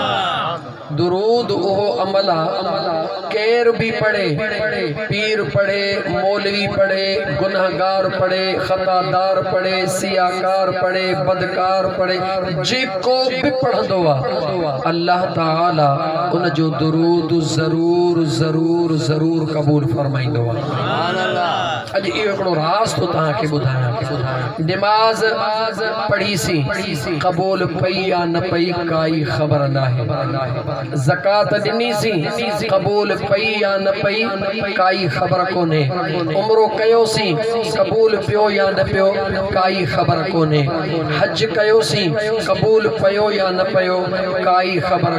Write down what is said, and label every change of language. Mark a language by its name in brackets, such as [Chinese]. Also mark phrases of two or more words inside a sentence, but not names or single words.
[Sindhi] दुरूद ओहो अमला केर भी पढ़े पीर पढ़े मौलवी पढ़े गुनहगार पढ़े खतादार पढ़े सियाकार पढ़े बदकार पढ़े जेको भी पढ़ंदो आ अल्लाह ताला उन जो दुरूद जरूर जरूर जरूर कबूल फरमाइंदो आ। अज इहो राज तो तव्हांखे ॿुधायां नमाज़ पढ़ी सी क़बूल पई या न पई काई ख़बर नाहे ज़कात ॾिनी सी क़बूल पई या न पई काई ख़बर कोन्हे उम्रो कयो सी क़बूल पियो या न पियो काई ख़बर कोन्हे हज कयो सी क़बूल पियो या न पियो काई ख़बर